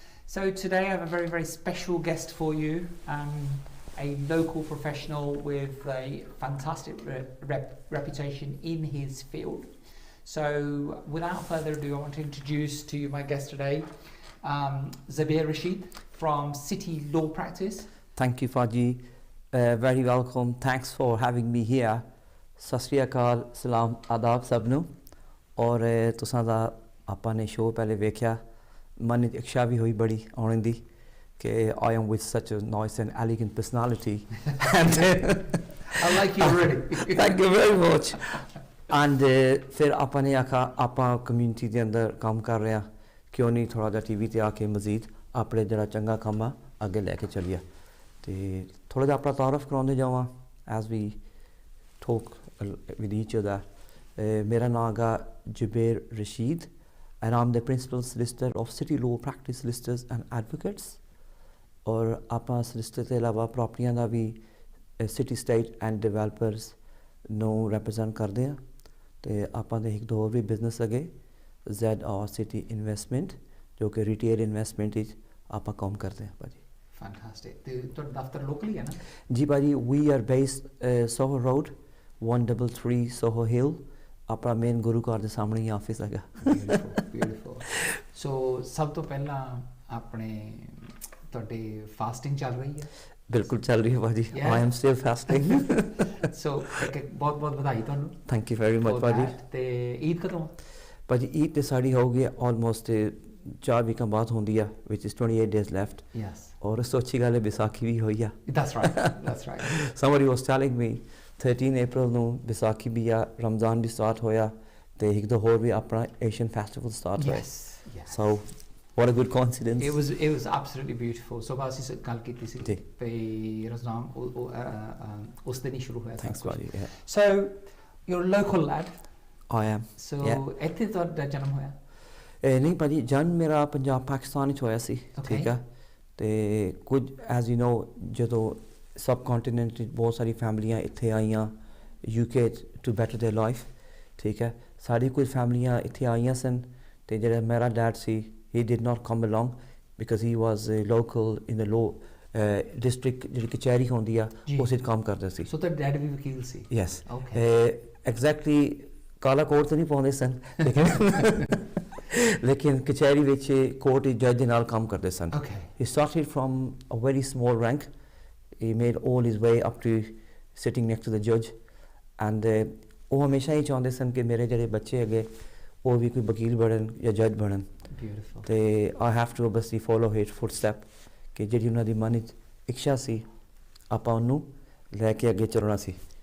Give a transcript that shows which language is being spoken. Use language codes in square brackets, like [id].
[en] So today I have a very, very special guest for you, a local professional with a fantastic reputation in his field. So without further ado, I want to introduce to you my guest today, Zubair Rasheed from City Law Practice. Thank you, Faji. Very welcome. Thanks for having me here. [pa] ਸਤਿ ਸ਼੍ਰੀ ਅਕਾਲ, ਸਲਾਮ, ਆਦਾਬ ਸਭ ਨੂੰ। ਔਰ ਤੁਸਾਂ ਦਾ ਆਪਾਂ ਨੇ show ਪਹਿਲੇ ਵੇਖਿਆ, ਮਨ ਵਿੱਚ ਇੱਛਾ ਵੀ ਹੋਈ ਬੜੀ ਆਉਣ ਦੀ ਕਿ [en] I am with such a nice and elegant personality. And I like you already. Thank you very much. [pa] And ਫਿਰ ਆਪਾਂ ਨੇ ਆਖਾ ਆਪਾਂ ਕਮਿਊਨਿਟੀ ਦੇ ਅੰਦਰ ਕੰਮ ਕਰ ਰਹੇ ਹਾਂ, ਕਿਉਂ ਨਹੀਂ ਥੋੜ੍ਹਾ ਜਿਹਾ TV ਤੇ ਆ ਕੇ ਮਜ਼ੀਦ ਆਪਣੇ ਜਿਹੜਾ ਚੰਗਾ ਕੰਮ ਆ ਅੱਗੇ ਲੈ ਕੇ ਚੱਲੀਏ। ਅਤੇ ਥੋੜ੍ਹਾ ਜਿਹਾ ਆਪਣਾ ਤਾਰਫ ਕਰਾਉਂਦੇ ਜਾਵਾਂ [en] as we talk with each other. [pa] ਮੇਰਾ ਨਾਮ ਹੈਗਾ [en] Zubair Rasheed and I'm the principal solicitor of City Law Practice Solicitors and Advocates. [pa] ਔਰ ਆਪਾਂ solicitor ਤੋਂ ਇਲਾਵਾ ਪ੍ਰਾਪਰਟੀਆਂ ਦਾ ਵੀ ਸਿਟੀ ਸਟੇਟ ਐਂਡ ਡਿਵੈਲਪਰਸ ਨੂੰ ਰੈਪਰੈਜ਼ੈਂਟ ਕਰਦੇ ਹਾਂ। ਅਤੇ ਆਪਾਂ ਦੇ ਇੱਕ ਦੋ ਹੋਰ ਵੀ ਬਿਜ਼ਨਸ ਹੈਗੇ ZR City Investment ਜੋ ਕਿ ਰਿਟੇਲ ਇਨਵੈਸਟਮੈਂਟ ਵਿੱਚ ਆਪਾਂ ਕੰਮ ਕਰਦੇ ਹਾਂ ਭਾਜੀ। Fantastic. ਤੇ ਤੁਹਾਡਾ ਦਫ਼ਤਰ ਲੋਕਲੀ ਹੈ ਨਾ? ਜੀ ਭਾਜੀ, [en] we are based Soho Road 133 Soho Hill. [pa] ਆਪਣਾ ਮੇਨ ਗੁਰੂ ਘਰ ਦੇ ਸਾਹਮਣੇ ਹੀ ਆਫਿਸ ਹੈਗਾ। ਬਿਊਟੀਫੁਲ। ਸੋ ਸਭ ਤੋਂ ਪਹਿਲਾਂ ਆਪਣੇ ਤੁਹਾਡੀ ਫਾਸਟਿੰਗ ਚੱਲ ਰਹੀ ਹੈ? ਬਿਲਕੁਲ ਚੱਲ ਰਹੀ ਹੈ ਭਾਜੀ। [en] I am still fasting. [pa] ਸੋ ਬਹੁਤ ਬਹੁਤ ਵਧਾਈ ਤੁਹਾਨੂੰ। ਥੈਂਕ ਯੂ ਵੈਰੀ ਮਚ ਭਾਜੀ। ਤੇ ਈਦ ਕਦੋਂ? ਭਾਜੀ ਈਦ ਤੇ ਸਾਡੀ ਹੋ ਗਈ ਆਲਮੋਸਟ 4 ਵੀਕਾਂ ਬਾਅਦ ਹੁੰਦੀ ਆ, [en] which is 28 days left. Yes. [pa] ਔਰ ਉਸ ਤੋਂ ਅੱਛੀ ਗੱਲ ਹੈ ਵਿਸਾਖੀ ਵੀ ਹੋਈ ਆ। [en] That's right. That's right. Somebody was telling me [pa] 13 April ਨੂੰ ਵਿਸਾਖੀ ਵੀ ਆ, ਰਮਜ਼ਾਨ ਵੀ ਸਟਾਰਟ ਹੋਇਆ ਤੇ ਇੱਕ ਦੋ ਹੋਰ ਵੀ ਆਪਣਾ ਏਸ਼ੀਅਨ ਫੈਸਟੀਵਲ ਸਟਾਰਟ ਹੋਇਆ। [en] Yes. So what a good coincidence. It was absolutely beautiful. [pa] So ਬਸ ਇਸ ਗੱਲ ਕੀਤੀ ਸੀ ਤੇ ਰਮਜ਼ਾਨ ਉਸ ਦਿਨ ਹੀ ਸ਼ੁਰੂ ਹੋਇਆ। [en] Thanks buddy. Yeah. So you're a local lad. I am. [pa] So ਇੱਥੇ ਤੁਹਾਡਾ ਜਨਮ ਹੋਇਆ? ਨਹੀਂ ਭਾਜੀ, ਜਨਮ ਮੇਰਾ ਪੰਜਾਬ ਪਾਕਿਸਤਾਨ ਵਿੱਚ ਹੋਇਆ ਸੀ। ਠੀਕ ਆ। ਤੇ ਕੁਝ [en] as you know [pa] ਜਦੋਂ ਸਬ ਕੰਟੀਨੈਂਟ ਵਿੱਚ ਬਹੁਤ ਸਾਰੀ ਫੈਮਲੀਆਂ ਇੱਥੇ ਆਈਆਂ UK [en] To better their life. [pa] ਠੀਕ ਹੈ, ਸਾਡੀ ਕੁਝ ਫੈਮਲੀਆਂ ਇੱਥੇ ਆਈਆਂ ਸਨ ਅਤੇ ਜਿਹੜਾ ਮੇਰਾ dad ਸੀ [en] he did not come along because he was local in the low district [pa] ਜਿਹੜੀ ਕਚਹਿਰੀ ਹੁੰਦੀ ਆ ਉਸ ਵਿੱਚ ਕੰਮ ਕਰਦਾ ਸੀ। ਸੋ ਤੁਹਾਡਾ ਡੈਡ ਵੀ ਵਕੀਲ ਸੀ? [en] Yes. [pa] ਐਗਜ਼ੈਕਟਲੀ ਕਾਲਾ ਕੋਟ ਤਾਂ ਨਹੀਂ ਪਾਉਂਦੇ ਸਨ ਲੇਕਿਨ ਕਚਹਿਰੀ ਵਿੱਚ ਕੋਰਟ ਜੱਜ ਦੇ ਨਾਲ ਕੰਮ ਕਰਦੇ ਸਨ। [en] He started from a very small rank. He made all his way up to sitting next to the judge. [pa] And ਉਹ ਹਮੇਸ਼ਾ ਹੀ ਚਾਹੁੰਦੇ ਸਨ ਕਿ ਮੇਰੇ ਜਿਹੜੇ ਬੱਚੇ ਹੈਗੇ ਉਹ ਵੀ ਕੋਈ ਵਕੀਲ ਬਣਨ ਜਾਂ ਜੱਜ ਬਣਨ। ਅਤੇ [en] I have to obviously follow his footstep [pa] ਕਿ ਜਿਹੜੀ ਉਹਨਾਂ ਦੀ ਮਨ ਵਿੱਚ ਇੱਛਾ ਸੀ ਆਪਾਂ ਉਹਨੂੰ ਲੈ ਕੇ ਅੱਗੇ ਚੱਲਣਾ ਸੀ।